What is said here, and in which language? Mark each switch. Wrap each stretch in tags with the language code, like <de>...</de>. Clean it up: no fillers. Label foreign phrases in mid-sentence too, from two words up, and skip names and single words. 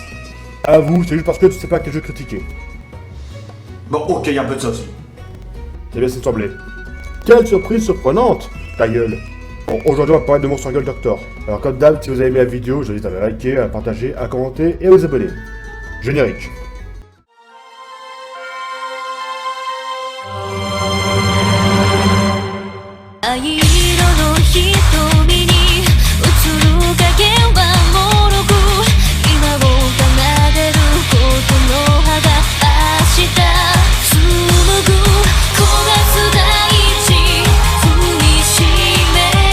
<fr>Avoue, c'est juste parce que tu sais pas quel jeu critiquer. Bon, ok, y a un peu de ça aussi. C'est bien ce qui me semblait. Quelle surprise surprenante! Ta gueule. Bon, aujourd'hui on va parler de Monster Girl Doctor. Alors comme d'hab, si vous avez aimé la vidéo, je vous invite à la liker, à la partager, à commenter et à vous abonner. Générique.</fr> <ja>藍色の瞳に映る影はもろく今を奏でることの葉が明日紡ぐ焦がす大地踏みしめ</ja>